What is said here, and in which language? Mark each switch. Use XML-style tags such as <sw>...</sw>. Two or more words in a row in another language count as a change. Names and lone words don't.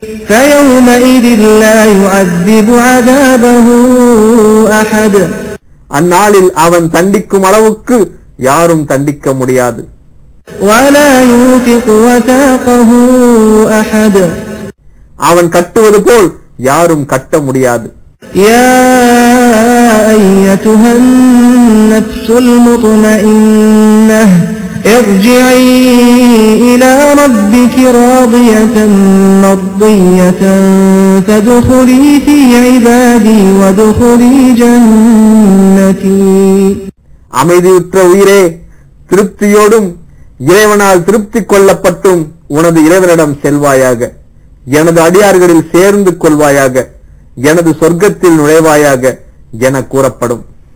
<ar>فيومئذ لا يعذب عذابه أحد.</ar> <ta>அந்நாளில் அவன் தண்டிக்கும் அளவுக்கு யாரும் தண்டிக்க முடியாது.</ta> <ar>ولا يوثق وثاقه أحد.</ar> <ta>அவன் கட்டுவது போல் யாரும் கட்ட முடியாது.</ta> <ar>يا أيتها النفس المطمئنة ارجعي إلى ربك راضية مرضية فادخلي في عبادي وادخلي جنتي.</ar> <ta>அமைதியுற்ற உயிரே, திருப்தியோடும் இறைவனால் திருப்தி கொள்ளப்பட்டும் உனது இறைவனிடம் செல்வாயாக, எனது அடியார்களில் சேர்ந்து கொள்வாயாக, எனது சொர்க்கத்தில் நுழைவாயாக என கூறப்படும்.</ta>